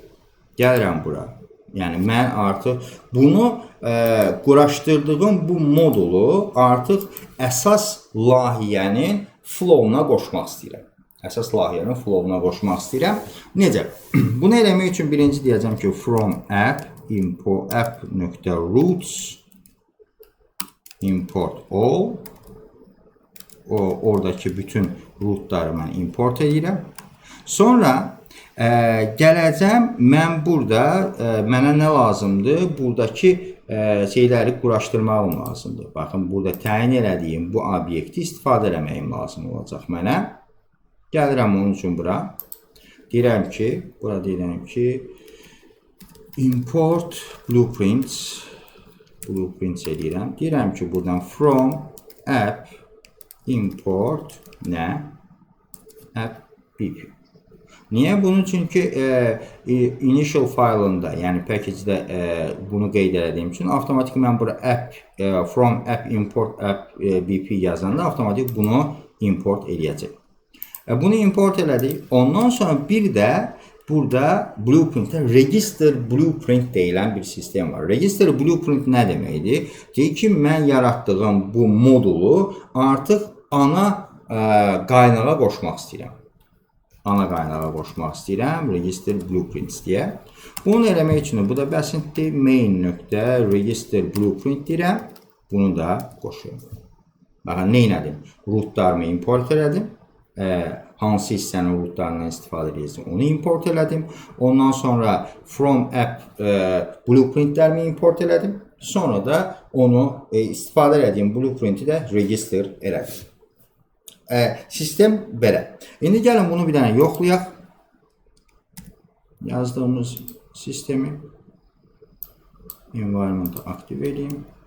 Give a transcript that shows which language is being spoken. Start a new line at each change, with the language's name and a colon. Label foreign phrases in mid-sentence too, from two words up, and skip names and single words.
Azerbaijani: Gəlirəm bura. Yəni mən artıq bunu quraşdırdığım bu modulu artıq əsas layihənin flow'una qoşmaq istəyirəm. Əsas layihənin flow'una qoşmaq istəyirəm. Necə? Bunu eləmək üçün birinci deyəcəm ki
English: from app import app.roots import all.
Azerbaijani: Oradakı bütün rootları mən import edirəm. Sonra gələcəm, mən burada mənə nə lazımdır? Buradakı şeyləri quraşdırmağım lazımdır. Baxın, burada təyin elədiyim bu obyekti istifadə eləməyim lazım olacaq mənə. Gəlirəm onun üçün bura. Deyirəm ki,
English: import blueprints
Azerbaijani: edirəm. Deyirəm ki, buradan
English: from app import
Azerbaijani: nə? App BP. Niyə? Bunun çünki
English: initial file'ında,
Azerbaijani: yəni package'də bunu qeyd edədiyim üçün avtomatik mən bura app,
English: from app import app BP
Azerbaijani: yazanda avtomatik bunu import edəcək. Bunu import elədik. Ondan sonra bir də burada blueprint'də
English: register blueprint
Azerbaijani: deyilən bir sistem var.
English: Register blueprint
Azerbaijani: nə deməkdir? Deyir ki, mən yaratdığım bu modulu artıq ana qaynağa qoşmaq istəyirəm.
English: Register blueprints
Azerbaijani: deyə. Bunu eləmək üçün bu da bəsindir. Main.
English: register blueprint
Azerbaijani: deyirəm. Bunu da qoşuyorum. Baxın, nə elədim? Rootlarımı import elədim. Hansı hissənin rootlarından istifadə edəcəm, onu import elədim. Ondan sonra
English: from app
Azerbaijani: blueprintlərimi import elədim. Sonra da onu istifadə edədiyim blueprinti də register elədim. Sistem belə. İndi gəlin bunu bir dənə yoxlayaq. Yazdığımız sistemi environment'ı aktiv edeyim.